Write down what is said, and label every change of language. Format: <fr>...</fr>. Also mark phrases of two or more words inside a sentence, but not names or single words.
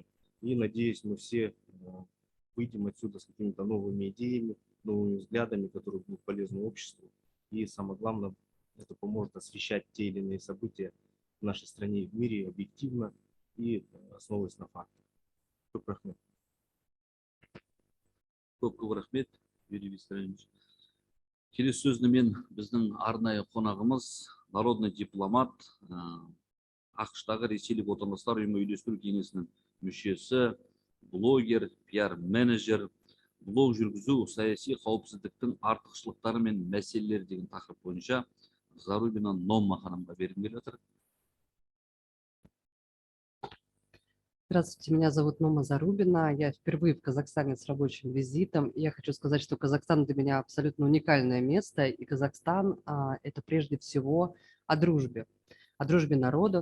<ru>И надеюсь, мы все выйдем отсюда с какими-то новыми идеями, новыми взглядами, которые будут полезны обществу. И самое главное, это поможет освещать те или иные события в нашей стране и в мире объективно и основываясь на фактах.</ru> <kk>Көп рахмет. Көп рахмет, Юрий Виссарионович. Келесі сөзді мен біздің арнайы қонағымыз,</kk> <ru>народный дипломат,</ru> <kk>ақш-тағы ресейлік отандастар ұйымы үйлестіру кеңесінің мүшесі, блогер, пиар-менеджер, блог жүргізу, саяси қауіпсіздіктің артықшылықтары мен мәселелері деген тақырып бойынша Зарубина Номма ханымға бергім келіп отыр.</kk> <ru>Здравствуйте, меня зовут Нома Зарубина. Я впервые в Казахстане с рабочим визитом. И я хочу сказать, что Казахстан для меня абсолютно уникальное место. И Казахстан это прежде всего о дружбе народов.</ru>